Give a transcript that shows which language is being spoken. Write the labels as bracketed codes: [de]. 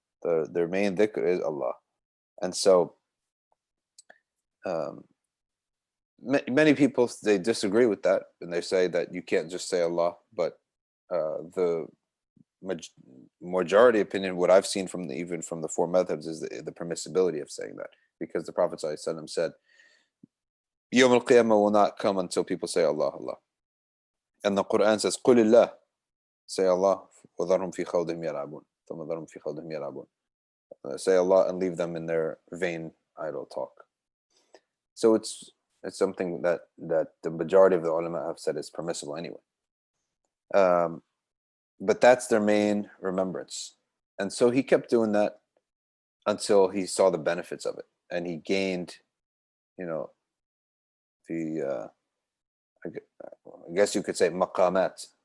[en] Their main dhikr is Allah. And so um, many people, they disagree with that, and they say that you can't just say Allah. But the majority opinion, what I've seen from even from the four madhabs, is the permissibility of saying that, because the Prophet ﷺ said, Yawm al-Qiyamah will not come until people say Allah, Allah. And the Quran says, Qulillah, say Allah, [ar] وَذَرْهُمْ فِي خَوْضِهِمْ يَلْعَبُونَ ثُمَّ ذَرْهُمْ فِي خَوْضِهِمْ يَلْعَبُونَ. [en] Say Allah and leave them in their vain idle talk. So it's something that the majority of the ulama have said is permissible anyway. But that's their main remembrance. And so he kept doing that until he saw the benefits of it, and he gained, the I guess you could say maqamat.